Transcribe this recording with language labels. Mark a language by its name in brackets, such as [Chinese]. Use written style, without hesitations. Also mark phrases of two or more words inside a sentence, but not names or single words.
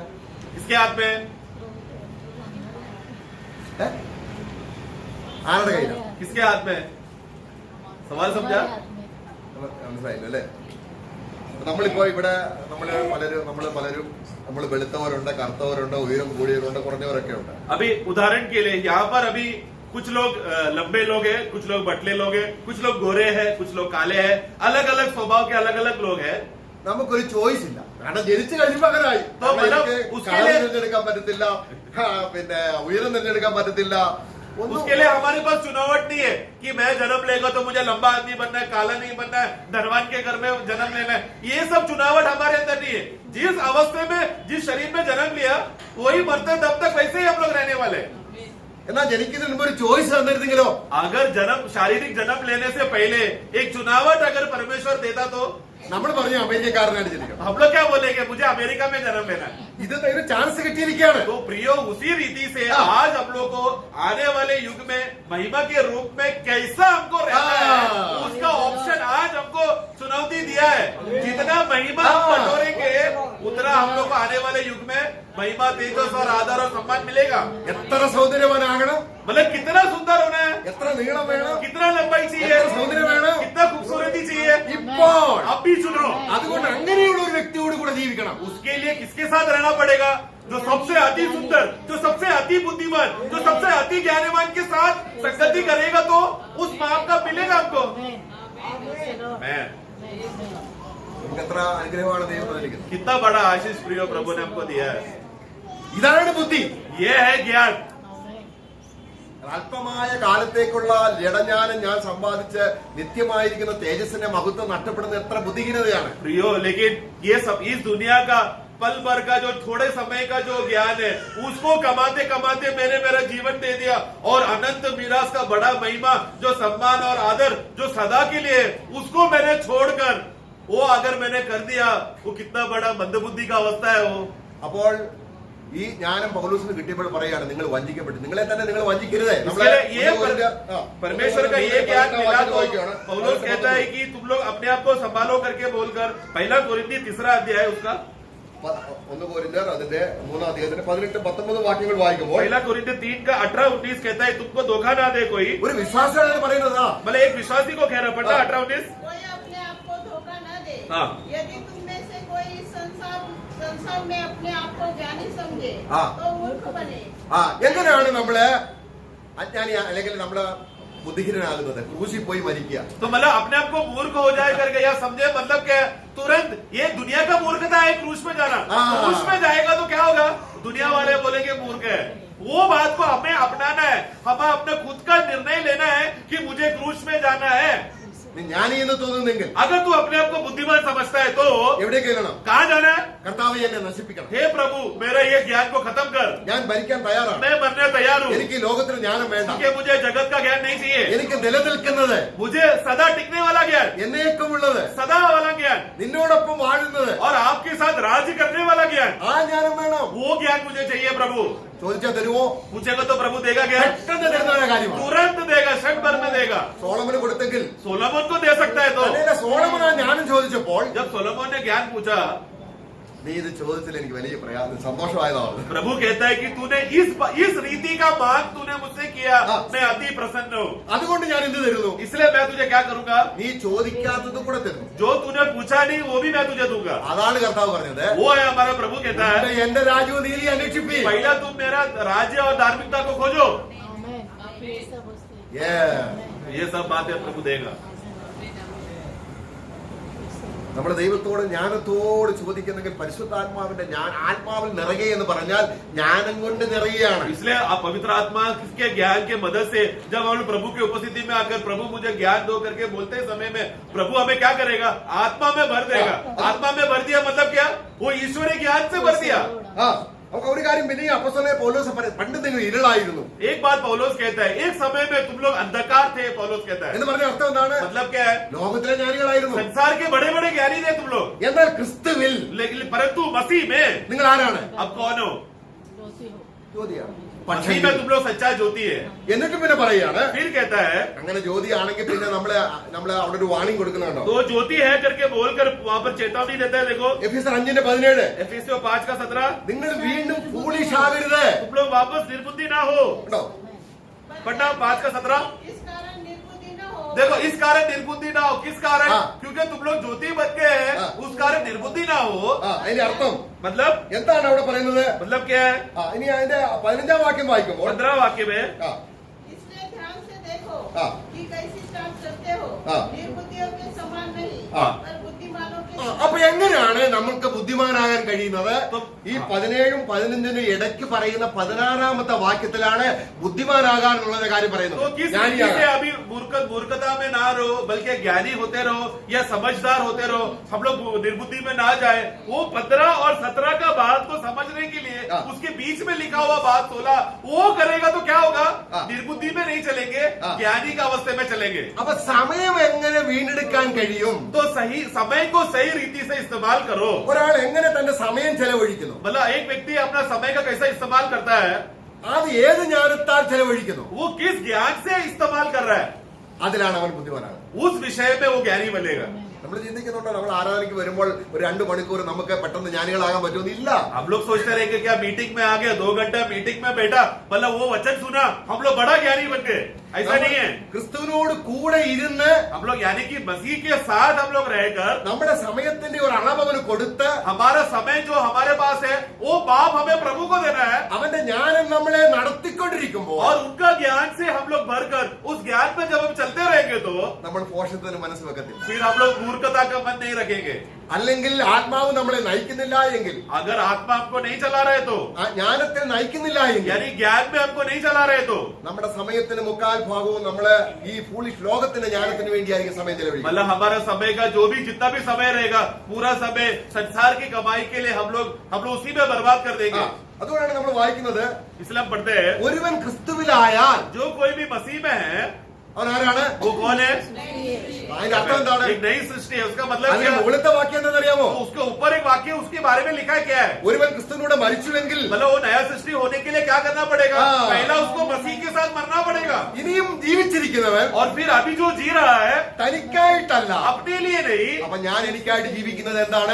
[Hindi] किसके हाथ में है? [Malayalam] ആരുടെ കയ്യില? [Hindi] किसके हाथ में है? सवाल समझा? [Malayalam] മനസ്സിലായില്ല അല്ലേ? നമ്മളിപ്പോ ഇവിടെ നമ്മള് പലരും നമ്മൾ വെളുത്തവരുണ്ട്, കറുത്തവരുണ്ട്, ഉയരം കൂടിയവരുണ്ട്, കുറഞ്ഞവരൊക്കെ ഉണ്ട്. [Hindi] अभी उदाहरण के लिए यहाँ पर अभी कुछ लोग लंबे लोग हैं, कुछ लोग बटले लोग हैं, कुछ लोग गोरे हैं, कुछ लोग काले हैं, अलग अलग स्वभाव के अलग अलग लोग हैं. [Malayalam] നമുക്കൊരു ചോയ്സ് ഇല്ല, കാരണം ജനിച്ചു കഴിയുമ്പോ അങ്ങനായി. തിരഞ്ഞെടുക്കാൻ പറ്റത്തില്ല, പിന്നെ ഉയരം തിരഞ്ഞെടുക്കാൻ പറ്റത്തില്ല. [Hindi] उसके लिए हमारे पास चुनावट नहीं है कि मैं जन्म लेगा तो मुझे लंबा आदमी बनना है, काला नहीं बनना है, धनवान के घर में जन्म लेना है. ये सब चुनावट हमारे अंदर नहीं है. जिस अवस्था में जिस शरीर में जन्म लिया वही मरते तब तक वैसे ही हम लोग रहने वाले. [Malayalam] എന്നാൽ ജനിക്കുന്നതിന് മുമ്പ് ഒരു ചോയ്സ് തന്നിരുന്നെങ്കിലോ? [Hindi] अगर शारीरिक जन्म लेने से पहले एक चुनावट अगर परमेश्वर देता तो [Malayalam] നമ്മൾ പറഞ്ഞു അമേരിക്കക്കാരനായിട്ട് ജനിക്കണം. [Hindi] हम लोग क्या बोलेंगे, मुझे अमेरिका में जन्म लेना है. [Malayalam] ഇത് ഒരു ചാൻസ് കിട്ടിയിരിക്കുകയാണ്. [Hindi] तो प्रियो उसी रीति से आज हम लोग को आने वाले युग में महिमा के रूप में कैसा हमको रहना है उसका ऑप्शन आज हमको चुनौती दिया है. जितना महिमा हम बटोरेंगे उतना हम लोग को आने वाले युग में महिमा, तेजस और आदर और सम्मान मिलेगा. [Malayalam] എത്ര സൗന്ദര്യവാനാകണം, [Hindi] मतलब कितना सुंदर होना है, [Malayalam] എത്ര നീളം വേണം, [Hindi] कितना लंबाई चाहिए, [Malayalam] എത്ര സൗന്ദര്യം വേണം, [Hindi] कितना खूबसूरती चाहिए. [Malayalam] ഇപ്പോൾ [Hindi] अब भी चुनो. [Malayalam] അതുകൊണ്ട് അങ്ങനെയുള്ള ഒരു വ്യക്തിയോട് കൂടെ ജീവിക്കണം. [Hindi] उसके लिए किसके साथ रहना पड़ेगा? जो सबसे अति सुंदर, जो सबसे अति बुद्धिमान, जो सबसे अति ज्ञानवान के साथ संगति करेगा तो उस माप का मिलेगा हमको. मैं [Malayalam] നമുക്ക് എത്ര അനുഗ്രഹമാണ് ദൈവം തന്നിരിക്കുന്നത്. [Hindi] कितना बड़ा आशीष प्रियो प्रभु ने हमको दिया है. [Malayalam] ഇതാണ് ബുദ്ധി. [Hindi] ये है ज्ञान. [Malayalam] അല്പമായ കാലത്തേക്കുള്ള ജഡജ്ഞാനം ഞാൻ സമ്പാദിച്ച് നിത്യമായിരിക്കുന്ന തേജസ്സിന്റെ മഹത്വം നഷ്ടപ്പെടുന്ന എത്ര ബുദ്ധിഹീനതയാണ്. [Hindi] प्रियो लेकिन ये सब इस दुनिया का पल भर का जो थोड़े समय का जो ज्ञान है उसको कमाते कमाते मैंने मेरा जीवन दे दिया और अनंत मीरास का बड़ा महिमा जो सम्मान और आदर जो सदा के लिए उसको मैंने छोड़कर वो अगर मैंने कर दिया वो कितना बड़ा मंदबुद्धि का अवस्था है वो. [Malayalam] അപ്പോൾ ഈ ജ്ഞാനം പൗലോസിന് കിട്ടിയപ്പോൾ പറയാണ് നിങ്ങൾ വഞ്ചിക്കപ്പെട്ടു, നിങ്ങളെ തന്നെ നിങ്ങൾ വഞ്ചിക്കരുത്. [Hindi] परमेश्वर का ये ज्ञान मिला तो पौलुस कहता है कि तुम लोग अपने आप को संभालो करके बोलकर पहला कोरिन्थी 3 अध्याय उसका [Malayalam] 1 कोरिन्थियर അതിന്റെ 3 അധ്യായത്തിന്റെ 18-19 വാക്യങ്ങൾ വായിക്കുമ്പോൾ [Hindi] पहला कोरिन्थी 3 का 18-19 कहता है तुमको धोखा ना दे कोई. [Malayalam] ഒരു വിശ്വാസിയാണ് പറയുന്നത്. [Hindi] मतलब एक विश्वासी को कह रहा पड़ता 18-19. कोई अपने आप को धोखा न दे. हाँ. यदि तुम में से कोई संसार में अपने आप को ज्ञानी समझे हाँ. तो मूर्ख बने. [Malayalam] എങ്ങനെയാണ് നമ്മള് അജ്ഞാനി അല്ലെങ്കിൽ നമ്മള് ബുദ്ധിഹീനനാകുന്നത്? ക്രൂശിൽ പോയി മരിക്കുക. [Hindi] तो मतलब अपने आप को मूर्ख हो जाए करके या समझे मतलब क्या तुरंत ये दुनिया का मूर्खता है क्रूस में जाना. क्रूस में जाएगा तो क्या होगा? दुनिया वाले बोलेंगे मूर्ख है. वो बात को हमें अपनाना है. हमें अपने खुद का निर्णय लेना है कि मुझे क्रूस में जाना है. [Malayalam] ജ്ഞാനി എന്ന് തോന്നുന്നെങ്കിൽ [Hindi] अगर तू अपने आप को बुद्धिमान समझता है तो [Malayalam] എവിടേക്ക് ചെല്ലണം? [Hindi] कहाँ जाना है? [Malayalam] കർത്താവേ എന്നെ നശിപ്പിക്കണം, [Hindi] हे प्रभु मेरा ये ज्ञान को खत्म कर. [Malayalam] ഞാൻ ഭരിക്കാൻ തയ്യാറാണ്, [Hindi] मैं मरने तैयार हूँ. [Malayalam] എനിക്ക് ഈ ലോകത്തിന് ജ്ഞാനം വേണ്ട, [Hindi] क्योंकि मुझे जगत का ज्ञान नहीं चाहिए. [Malayalam] എനിക്ക് നിലനിൽക്കുന്നത് [Hindi] मुझे सदा टिकने वाला ज्ञान, [Malayalam] എന്നേക്കുമുള്ളത് [Hindi] सदा वाला ज्ञान [Malayalam] നിന്നോടൊപ്പം വാഴുന്നത് [Hindi] और आपके साथ राज्य करने वाला ज्ञान, [Malayalam] ആ ജ്ഞാനം വേണം. [Hindi] वो ज्ञान मुझे चाहिए प्रभु. [Malayalam] ചോദിച്ചാൽ തരുമോ? [Hindi] पूछेगा तो प्रभु देगा ज्ञान, [Malayalam] പെട്ടെന്ന് തരുന്ന കാര്യമാണ്. [Hindi] तुरंत देगा, क्षण भर में देगा. [Malayalam] സോളമന് കൊടുത്തെങ്കിൽ [Hindi] सोलोमन को दे सकता है. तो [Malayalam] അതേലെ സോളമൻ ആ ജ്ഞാനം ചോദിച്ചപ്പോൾ [Hindi] जब सोलोमन ने ज्ञान पूछा [Malayalam] നീ ഇത് ചോദിച്ചതിൽ എനിക്ക് വലിയ സന്തോഷമായതാണ്. [Hindi] प्रभु कहता है कि तूने इस रीति का मांग तूने मुझसे किया, मैं अति प्रसन्न हूँ. [Malayalam] അതുകൊണ്ട് ഞാൻ എന്ത് തരുന്നു? [Hindi] इसलिए मैं तुझे क्या करूंगा? [Malayalam] നീ ചോദിക്കാത്തത് കൂടെ തരുന്നു. [Hindi] जो तूने पूछा नहीं वो भी मैं तुझे दूंगा. [Malayalam] അതാണ് കർത്താവ് പറഞ്ഞത്. [Hindi] वो है हमारा प्रभु कहता है [Malayalam] എന്റെ രാജ്യവും നീതി അന്വേഷിപ്പി. [Hindi] पहला तुम मेरा राज्य और धार्मिकता को खोजो. आमेन. आप ये सब होते हैं. [English] Yeah. [Hindi] ये सब बातें प्रभु देगा. [Malayalam] നമ്മുടെ ദൈവത്തോട് ജ്ഞാനത്തോട് ചോദിക്കുന്നെങ്കിൽ പരിശുദ്ധാത്മാവിന്റെ ആത്മാവിൽ നിറയെ എന്ന് പറഞ്ഞാൽ ജ്ഞാനം കൊണ്ട് നിറയുകയാണ്. [Hindi] इसलिए आप पवित्र आत्मा किसके ज्ञान के मदद से जब हम प्रभु की उपस्थिति में आकर प्रभु मुझे ज्ञान दो करके बोलते समय में प्रभु हमें क्या करेगा? आत्मा में भर देगा. आत्मा में भर दिया मतलब क्या? वो ईश्वरीय ज्ञान से भर दिया. [Malayalam] നമുക്ക് ഒരു കാര്യം പിന്നെ അപ്പോസ്തലനായ പൗലോസ് പണ്ട് നിങ്ങൾ ഇരുളായിരുന്നു. [Hindi] एक बात पौलुस कहता है, एक समय में तुम लोग अंधकार थे. पौलुस कहता है [Malayalam] എന്ന് പറഞ്ഞ അർത്ഥം എന്താണ്? [Hindi] मतलब क्या है? [Malayalam] ലോകത്തിലെ ജ്ഞാനികളായിരുന്നു, [Hindi] संसार के बड़े बड़े ज्ञानी थे तुम लोग, [Malayalam] എന്നാൽ ക്രിസ്തുവിൽ [Hindi] लेकिन परंतु मसीह में [Malayalam] നിങ്ങൾ ആരാണ്? [Hindi] अब कौन हो? ज्योति हो. [Malayalam] ജ്യോതിയാണ്. [Hindi] मसीह में तुम लोग सच्चा ज्योति है. [Malayalam] എന്നിട്ട് പിന്നെ പറയാണ് [Hindi] फिर कहता है [Malayalam] അങ്ങനെ ജ്യോതിയാണെങ്കിൽ പിന്നെ നമ്മള് അവിടെ ഒരു വാണിംഗ് കൊടുക്കുന്നുണ്ടോ? [Hindi] तो ज्योति है करके बोलकर वहां पर चेतावनी देता है. देखो [Malayalam] എഫെസ്യർ 5:17 [Hindi] एफिसियों 5:17 [Malayalam] നിങ്ങൾ വീണ്ടും ഫൂളിഷ് ആകരുത്. [Hindi] तुम लोग वापस निर्बुद्धि ना हो. [Malayalam] കേട്ടോ? [Hindi] पढ़ना 5:17. इस कारण निर्बुद्धि न हो. देखो इस कारण निर्बुद्धि ना हो, किस कारण? हाँ। क्योंकि तुम लोग ज्योति बन गए हैं, हाँ। उस कारण निर्बुद्धि ना हो। [Malayalam] അതിന്റെ അർത്ഥം [Hindi] मतलब [Malayalam] എന്താണ് അവിടെ പറയുന്നത്? [Hindi] मतलब क्या है? [Malayalam] ഇനി അതിന്റെ 15-ാം വാക്യം വായിക്കുമ്പോൾ [Hindi] 15 वाक्य में ആ, इसलिए ध्यान से देखो हाँ। कि कैसी काम करते हो। हाँ। निर्बुद्धियों के समान नहीं, हाँ। पर बुद्धिमानों के [Malayalam] ആ, അപ്പൊ എങ്ങനെയാണ് നമുക്ക് ബുദ്ധിമാനാകാൻ കഴിയുന്നത്? ഈ 17-ഉം 15-നും ഇടയ്ക്ക് പറയുന്ന 16-ാമത്തെ വാക്യത്തിലാണ് ബുദ്ധിമാനാകാനുള്ള കാര്യം [Hindi] तो [Malayalam] പറയുന്നത്. [Hindi] किस रीति से [Malayalam] ജ്ഞാനിയാകാൻ. [Hindi] अभी मूर्खता में ना रहो, बल्कि ज्ञानी होते रहो या समझदार होते रहो, हम लोग निर्बुद्धि में ना जाए। वो 15 और 17 का बात को समझने के लिए हाँ। उसके बीच में लिखा हुआ बात 16 वो करेगा तो क्या होगा? हाँ। निर्बुद्धि में नहीं चलेंगे, हाँ। ज्ञानी का अवस्थे में चलेंगे। [Malayalam] അപ്പൊ സമയം എങ്ങനെ വീണ്ടെടുക്കാൻ കഴിയും? [Hindi] तो सही समय को सही रीति से इस्तेमाल करो। [Malayalam] ഒരാൾ എങ്ങനെ തന്റെ സമയം ചെലവഴിക്കുന്നു? [Hindi] मतलब एक व्यक्ति अपना समय का कैसा इस्तेमाल करता है, [Malayalam] അത് ഏത് ജ്ഞാനത്താൽ ചെലവഴിക്കുന്നു? [Hindi] वो किस ज्ञान से इस्तेमाल कर रहा है, [Malayalam] അതിലാണ് അവൻ ബുദ്ധിമാനാകുന്നത്. [Hindi] उस विषय में वो ज्ञानी बनेगा। [Malayalam] നമ്മൾ ചിന്തിക്കുന്നുണ്ടോ നമ്മൾ ആരാധനയ്ക്ക് വരുമ്പോൾ ഒരു 2 മണിക്കൂർ നമുക്ക് പെട്ടെന്ന് ജ്ഞാനികളാകാൻ പറ്റുമെന്നില്ല. [Hindi] हम लोग सोचते रहे कि क्या मीटिंग में आ गए, 2 घंटा मीटिंग में बैठा, मतलब वो वचन सुना, हम लोग बड़ा ज्ञानी बन गए। ऐसा नहीं है। [Malayalam] ക്രിസ്തുവിനോട് കൂടെ ഇരുന്ന് [Hindi] हम लोग यानी कि मसीह के साथ हम लोग रहकर [Malayalam] നമ്മുടെ സമയത്തിന്റെ ഒരു അളവ് അവന് കൊടുത്ത് [Hindi] हमारा समय जो हमारे पास है वो बाप हमें प्रभु को देना है, [Malayalam] അവന്റെ ജ്ഞാനം നമ്മളെ നടത്തിക്കൊണ്ടിരിക്കുമ്പോൾ [Hindi] और उनका ज्ञान से हम लोग भरकर उस ज्ञान में जब हम चलते रहेंगे तो [Malayalam] നമ്മൾ പോഷത്തിന് മനസ്സ് വെക്കത്തില്ല. [Hindi] फिर हम लोग मूर्खता का मन नहीं रखेंगे। [Malayalam] അല്ലെങ്കിൽ ആത്മാവ് നമ്മളെ നയിക്കുന്നില്ല എങ്കിൽ, [Hindi] अगर आत्मा हमको नहीं चला रहे तो, [Malayalam] ആ ജ്ഞാനത്തിൽ നയിക്കുന്നില്ല എങ്കിൽ, [Hindi] यानी ज्ञान में हमको नहीं चला रहे तो, [Malayalam] നമ്മുടെ സമയത്തിന് 3/4 ഭാഗവും നമ്മള് ഈ ഫൂളിഷ് ലോകത്തിന്റെ ജ്ഞാനത്തിന് വേണ്ടിയായിരിക്കും സമയം ചെലവഴിക്കുന്നത്. [Hindi] मतलब हमारा समय का जो भी जितना भी समय रहेगा, पूरा समय संसार की कमाई के लिए हम लोग उसी में बर्बाद कर ആ, देंगे। [Malayalam] അതുകൊണ്ടാണ് നമ്മൾ വായിക്കുന്നത്, [Hindi] इसलिए हम पढ़ते हैं [Malayalam] ഒരുവൻ ക്രിസ്തുവിലായാൽ [Hindi] जो कोई भी मसीह में है [Malayalam] അവൻ ആരാണ്? [Hindi] वो कौन है? [Malayalam] അതിന്റെ അർത്ഥം എന്താണ്? [Hindi] एक नई सृष्टि है। उसका मतलब [Malayalam] അതിന്റെ [Hindi] क्या है? [Malayalam] മുകളിലത്തെ വാക്യം എന്താണെന്നറിയാമോ? [Hindi] तो उसके ऊपर एक वाक्य उसके बारे में लिखा है क्या है? [Malayalam] ഒരുവൻ ക്രിസ്തുവിനോട് മരിച്ചുവെങ്കിൽ [Hindi] मतलब वो नया सृष्टि होने के लिए क्या करना पड़ेगा? हाँ। पहला उसको मसीह के साथ मरना पड़ेगा, [Malayalam] ഇനിയും ജീവിച്ചിരിക്കുന്നവൻ [Hindi] और फिर अभी जो जी रहा है [Malayalam] തനിക്കായിട്ടല്ല. [Hindi] अपने लिए नहीं। [Malayalam] അപ്പൊ ഞാൻ എനിക്കായിട്ട് ജീവിക്കുന്നത് എന്താണ്?